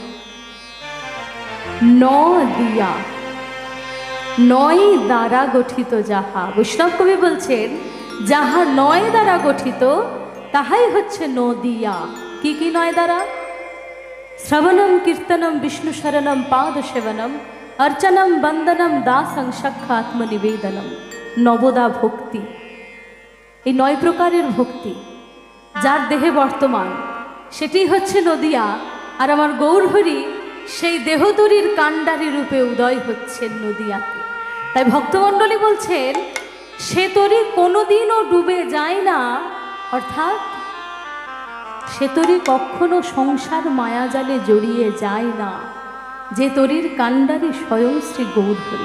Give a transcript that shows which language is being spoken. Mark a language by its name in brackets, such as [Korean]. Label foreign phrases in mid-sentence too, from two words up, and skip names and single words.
[Bangla] নদিয়া, নয় দ্বারা গঠিত যাহা, বৈষ্ণব কবি বলছেন যাহা নয় দ্বারা গঠিত তাহাই হচ্ছে নদিয়া। কি কি নয় দ্বারা? [Sanskrit] শ্রবণম কীর্তনম বিষ্ণু শরণম পাদ সেবনম अर्चनम बंदनम दासं सख्या आत्मनिवेदनम, नवदा भक्ति। [Bangla] এই 9 প্রকারের ভক্তি যার দেহে বর্তমান, সেটি হচ্ছে নদিয়া। আর আমার গৌরহরি সেই দেহতরীর কাণ্ডারি রূপে উদয় হচ্ছেন নদিয়াতে। তাই ভক্তমণ্ডলী বলছেন, সে তরি কোনোদিনও ডুবে যায় না, অর্থাৎ সে তরি কখনো সংসার মায়াজালে জড়িয়ে যায় না, যে তরির কাণ্ডারি স্বয়ং শ্রী গৌরহরি।